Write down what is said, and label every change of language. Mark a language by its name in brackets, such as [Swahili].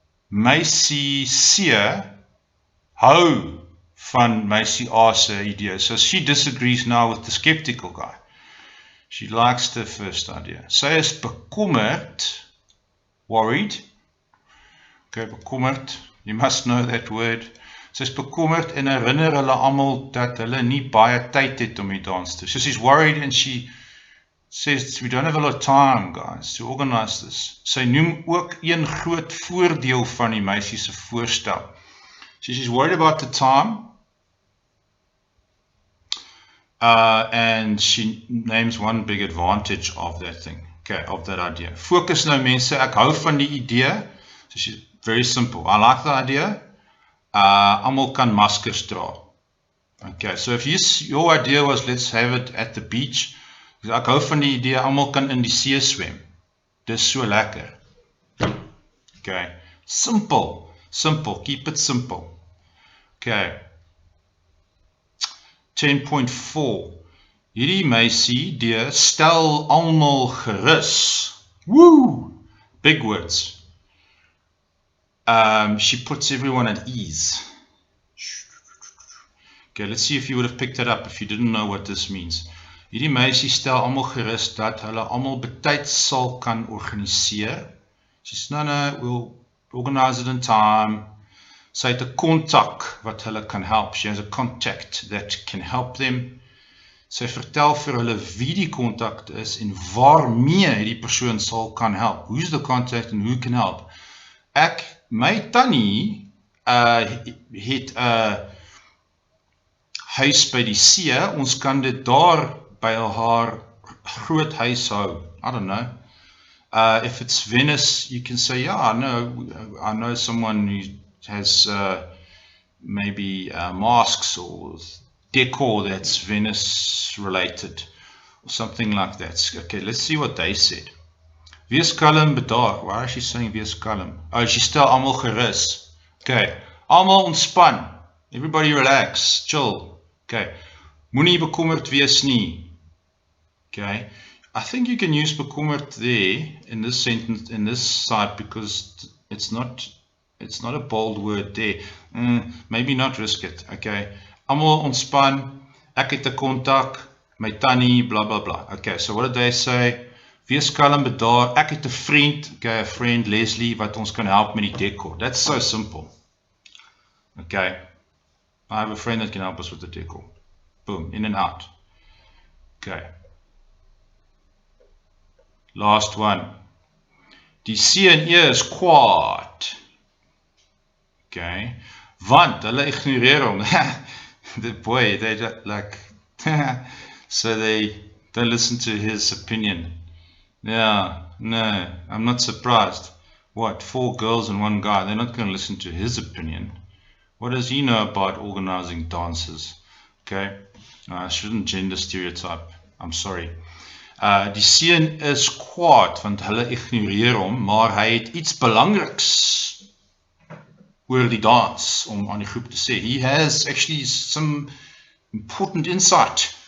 [Afrikaans] Meisie C hou van Meisie A se idee. [English] So she disagrees now with the skeptical guy. She likes the first idea. [Afrikaans] Sy is bekommerd, [English] worried. Okay, bekommerd. You must know that word. [Afrikaans] Sy is bekommerd en herinner hulle almal dat hulle nie baie tyd het om die dans te. [English] So she's worried and she says, we don't have a lot of time, guys, to organize this. [Afrikaans] Sy noem ook een groot voordeel van die meisie se voorstel. [English] So she's worried about the time. And she names one big advantage of that thing. Okay, of that idea. [Afrikaans] Focus nou mense, ek hou van die idee. [English] So she's very simple. I like the idea. [Afrikaans] Almal kan maskers dra. [English] Okay, so if your idea was let's have it at the beach. [Afrikaans] Ek hou van die idee, almal kan in die see swem. Dis so lekker. [English] Okay, simple, keep it simple. Okay. [Afrikaans] 10.4. Hierdie meisie, die stel almal gerus. [English] Woo! Big words. She puts everyone at ease. Okay, let's see if you would have picked it up if you didn't know what this means. [Afrikaans] Hierdie meisie stel almal gerus dat hulle almal betyds sal kan organiseer. [English] She says, no, we'll organize it in time. [Afrikaans] Sy het 'n kontak wat hulle kan help. [English] She has a contact that can help them. [Afrikaans] Sy vertel vir hulle wie die kontak is en waarmee die persoon sal kan help. [English] Who's the contact and who can help? [Afrikaans] My tannie het huis by die see, ons kan dit daar by haar groot huis hou. [English] I don't know. If it's Venice, you can say, yeah, I know someone who has maybe masks or decor that's Venice related or something like that. Okay, let's see what they said. [Afrikaans] Wees kalm, bedaar. [English] Why is she saying [Afrikaans] wees kalm? [English] Oh, she [Afrikaans] stel almal gerus. Okay, almal ontspan. [English] Everybody relax, chill. Okay, [Afrikaans] moenie bekommerd wees nie. [English] Okay, I think you can use bekommerd there in this sentence, in this side, because it's not a bold word there. Maybe not risk it. Okay, [Afrikaans] almal ontspan. Ek het 'n kontak, my tannie, blah blah blah. [English] Okay, so what did they say? [Afrikaans] Wees kalm, bedaar. Ek het 'n vriend, okay, 'n friend Leslie wat ons kan help met die decor. [English] That's so simple. Okay, I have a friend that can help us with the decor. Boom, in and out. Okay. [Afrikaans] Last one. Die C&E is kwaad. Okay. Want hulle ignoreer hom. [English] The boy, they like so they don't listen to his opinion. Yeah, no, I'm not surprised. What, 4 girls and 1 guy, they're not going to listen to his opinion. What does he know about organizing dances? Okay, I shouldn't gender stereotype. I'm sorry. [Afrikaans] Die seun is kwaad want hulle ignoreer hom, maar hy het iets belangriks oor die dans om aan die groep te sê. [English] He has actually some important insight.